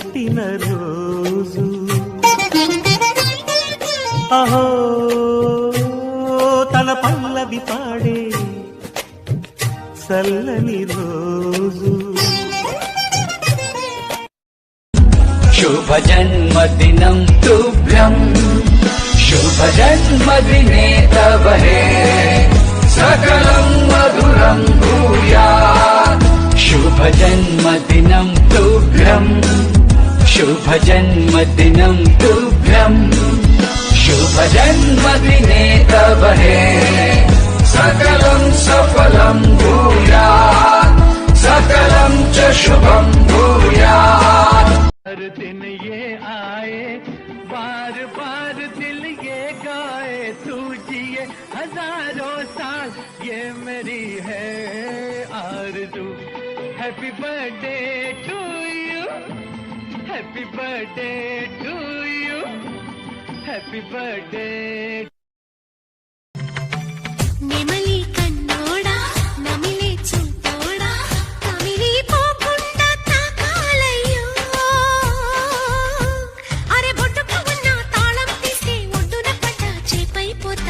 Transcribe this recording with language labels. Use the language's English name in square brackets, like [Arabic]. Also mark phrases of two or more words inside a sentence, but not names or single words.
[Telugu] పుట్టిన రోజు అహో తన పల్లవి పాడే చల్లని రోజు [Sanskrit] शुभ जन्मदिनं तुभ्यं शुभ जन्मदिने तव हे सकलं मधुरं भूयात् शुभ जन्मदिनं तुभ्यं शुभ जन्मदिनं तुभ्यं शुभ जन्मदिने तव हे सकलं सफलं भूयात् सकलं च शुभं भूयात्। [Hindi] हर दिन ये आए बार बार दिल ये गाए तू जिए हजारों साल ये मेरी है आरज़ू। [English] Happy birthday to you happy birthday to you happy birthday. [Telugu] నెమలి కన్నోడా నమిలే చుట్టోడా కమిలి పోకుండా తాకాలయ్యో అరే బొట్టుకు ఉన్న తాళం తీస్తే ఒడ్డున పడ్డ చేపైపోతా